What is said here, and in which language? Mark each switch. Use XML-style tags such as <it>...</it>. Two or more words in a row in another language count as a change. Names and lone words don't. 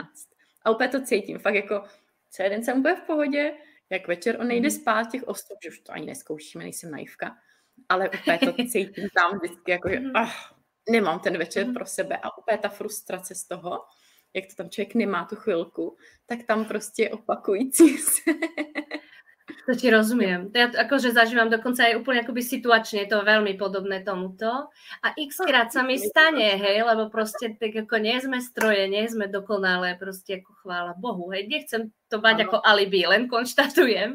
<cs>A úplně to cítím, fakt jako celý den jsem úplně v pohodě, jak večer on nejde spát těch 8, že už to ani neskoušíme, nejsem naivka, ale úplně to cítím tam vždycky, jako že nemám ten večer pro sebe a úplně ta frustrace z toho, jak to tam člověk nemá tu chvilku, tak tam prostě opakující se.</cs> <sk>To ti rozumiem. Ja akože zažívam dokonca aj úplne akoby situačne, je to veľmi podobné tomuto. A x-krát sa mi stane, hej, lebo proste tak ako nie sme stroje, nie sme dokonalé, proste ako chvála Bohu, hej, nechcem to mať ako alibi, len konštatujem.</sk>